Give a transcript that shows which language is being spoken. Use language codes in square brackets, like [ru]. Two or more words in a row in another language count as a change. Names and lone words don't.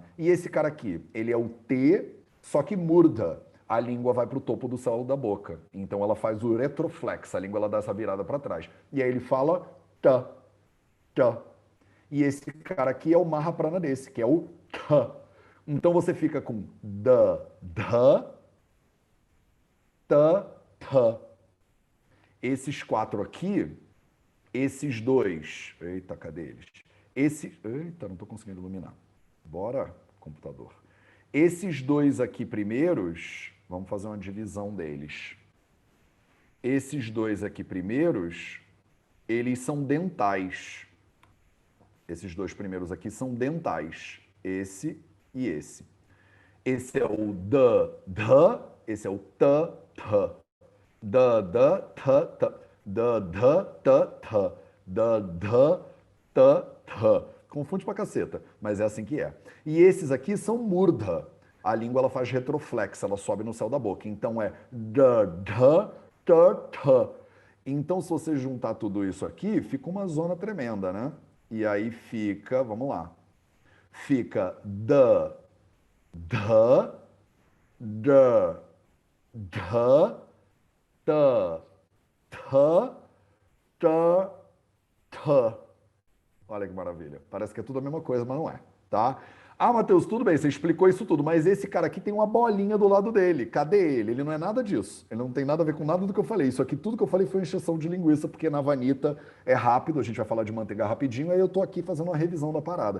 [pt] E esse cara aqui, ele é o T, só que murda. A língua vai para o topo do céu da boca. Então ela faz o retroflex, a língua ela dá essa virada para trás. E aí ele fala Ta, Ta. E esse cara aqui é o Mahaprana desse, que é o Ta. Então você fica com da, ta, ta. Esses 4 aqui, esses 2. Eita, cadê eles? Eita, não estou conseguindo iluminar. Bora, computador. Esses 2 aqui primeiros, vamos fazer uma divisão deles. Esses 2 aqui primeiros, eles são dentais. Esses 2 primeiros aqui são dentais. Esse e esse. Esse é o da, esse é o ta, ta. Da, ta, ta. Da, ta, ta. Da, ta, ta. Confunde pra caceta, mas é assim que é. E esses aqui são murdha. A língua ela faz retroflexo, ela sobe no céu da boca. Então é da, ta, ta. Então, se você juntar tudo isso aqui, fica uma zona tremenda, né? E aí fica, vamos lá. Fica da, da, ta, ta, ta, ta. Olha que maravilha. Parece que é tudo a mesma coisa, mas não é, tá? Ah, Matheus, tudo bem, você explicou isso tudo, mas esse cara aqui tem uma bolinha do lado dele. Cadê ele? Ele não é nada disso. Ele não tem nada a ver com nada do que eu falei. Isso aqui, tudo que eu falei foi encheção de linguiça, porque na Vanita é rápido, a gente vai falar de manteiga rapidinho, aí eu tô aqui fazendo uma revisão da parada.